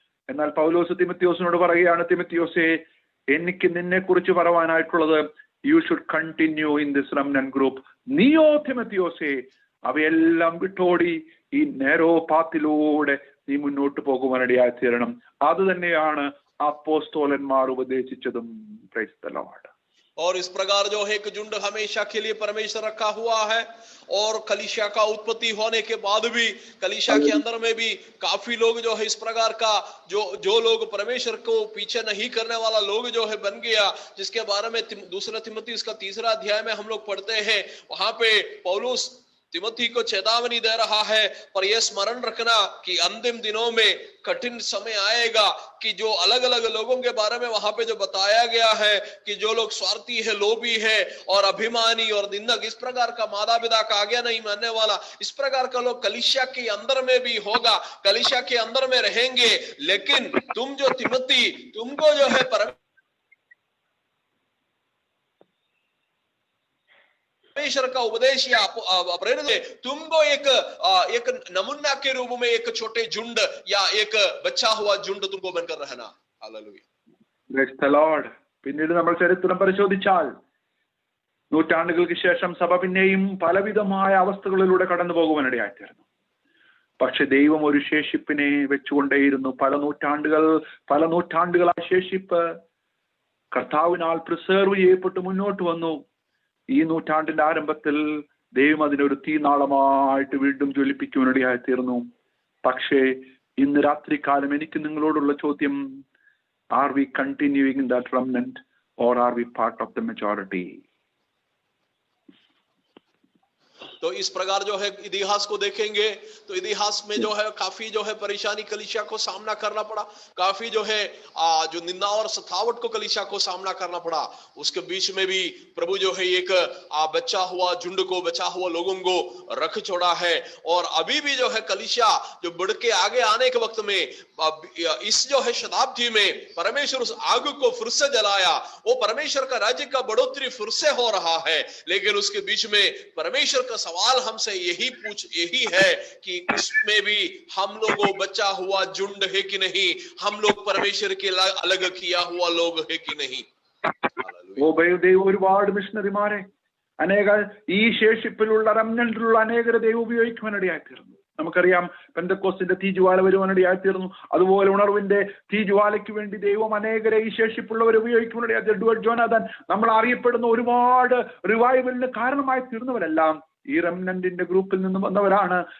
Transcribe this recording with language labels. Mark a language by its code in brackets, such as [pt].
[ml] എന്നാൽ പൗലോസ് തിമത്തിയോസിനോട് പറയുകയാണ്, തിമത്തിയോസേ, എനിക്ക് നിന്നെ കുറിച്ച് പറയാനായിട്ടുള്ളത്, [en] You should continue in this remnant group. [ml] നീയോ തിമത്തിയോസേ അവയെല്ലാം വിട്ടോടി ഈ നേരോ പാത്തിലൂടെ നീ മുന്നോട്ട് പോകുവാനിടയായി തീരണം. അത് തന്നെയാണ് അപ്പോസ്തലന്മാർ ഉപദേശിച്ചതും. [en] Praise the lord. [hi] और इस प्रकार जो है एक झुंड हमेशा के लिए परमेश्वर रखा हुआ है, और कलीसिया का उत्पत्ति होने के बाद भी कलीसिया के अंदर में भी काफी लोग जो है इस प्रकार का जो लोग परमेश्वर को पीछे नहीं करने वाला लोग जो है बन गया, जिसके बारे में 2 तिमोथी उसका 3रा अध्याय में हम लोग पढ़ते हैं। वहां पे पौलुस तिमोथी को चेतावनी दे रहा है, पर यह स्मरण रखना कि अंतिम दिनों में कठिन समय आएगा कि जो अलग अलग लोगों के बारे में वहां पे जो बताया गया है कि जो लोग स्वार्थी है, लोभी है और अभिमानी और निंदक, इस प्रकार का माता पिता का आज्ञा नहीं मानने वाला, इस प्रकार का लोग कलीसिया के अंदर में भी होगा, कलीसिया के अंदर में रहेंगे। लेकिन तुम जो तिमोथी, तुमको जो है परमेश्वर का उपदेश या प्रेरित है, तुमको एक नमूना के रूप में एक छोटे झुंड या एक बच्चा हुआ झुंड तुमको बनकर रहना। Hallelujah, [en] Praise the Lord. [ml] പിന്നീട് നമ്മൾ ചരിത്രം പരിശോധിച്ചാൽ നൂറ്റാണ്ടുകൾക്ക് ശേഷം സഭ പിന്നെയും പലവിധമായ അവസ്ഥകളിലൂടെ കടന്നു പോകുവാനിടയായിത്തീർന്നു. പക്ഷെ ദൈവം ഒരു ശേഷിപ്പിനെ വെച്ചുകൊണ്ടേയിരുന്നു. പല നൂറ്റാണ്ടുകളായ ശേഷിപ്പ് കർത്താവിനാൽ പ്രിസർവ് ചെയ്യപ്പെട്ട് മുന്നോട്ട് വന്നു. ഈ നൂറ്റാണ്ടിന്റെ ആരംഭത്തിൽ ദൈവം അതിനൊരു തീനാളമായിട്ട് വീണ്ടും ജ്വലിപ്പിക്കുവാനിടയായി തീർന്നു. പക്ഷേ ഇന്ന് രാത്രികാലം എനിക്ക് നിങ്ങളോടുള്ള ചോദ്യം, [en] Are we continuing that remnant or are we part of the majority? [hi] तो इस प्रकार जो है इतिहास को देखेंगे तो इतिहास में जो है काफी जो है परेशानी कलीसिया को सामना करना पड़ा, काफी जो है जो निंदा और सतावट को कलीसिया को सामना करना पड़ा। उसके बीच में भी प्रभु जो है एक बचा हुआ झुंड को, बचा हुआ लोगों को रख छोड़ा है। और अभी भी जो है कलीसिया जो बढ़ के आगे आने के वक्त में इस जो है शताब्दी में परमेश्वर उस आग को फिर से जलाया, वो परमेश्वर का राज्य का बढ़ोतरी फिर से हो रहा है। लेकिन उसके बीच में परमेश्वर का सवाल हमसे यही है कि उसमें भी हम लोगों बचा हुआ झुंड है कि नहीं, हम लोग परमेश्वर के अलग किया हुआ लोग है कि नहीं। [ml] ദൈവം ഒരുപാട് മിഷണറിമാരെ, അനേക ഈ ശേഷിപ്പിലുള്ള റെമനന്റിലുള്ള അനേകരെ ദൈവം ഉപയോഗിക്കുവാനിടയായിത്തീർന്നു. നമുക്കറിയാം, പെന്തക്കോസ്തിന്റെ തീജ്വാല വരുവാനിടയായിത്തീർന്നു. അതുപോലെ ഉണർവിന്റെ തീജ്വാലയ്ക്ക് വേണ്ടി ദൈവം അനേകരെ ഈ ശേഷിപ്പുള്ളവരെ ഉപയോഗിക്കുവാനിടയായി. എഡ്വേർഡ് ജോനാഥൻ, നമ്മൾ അറിയപ്പെടുന്ന ഒരുപാട് റിവൈവലിന് കാരണമായി തീർന്നവരെല്ലാം ഈ റെമനന്റിന്റെ ഗ്രൂപ്പിൽ നിന്ന് വന്നവരാണ്.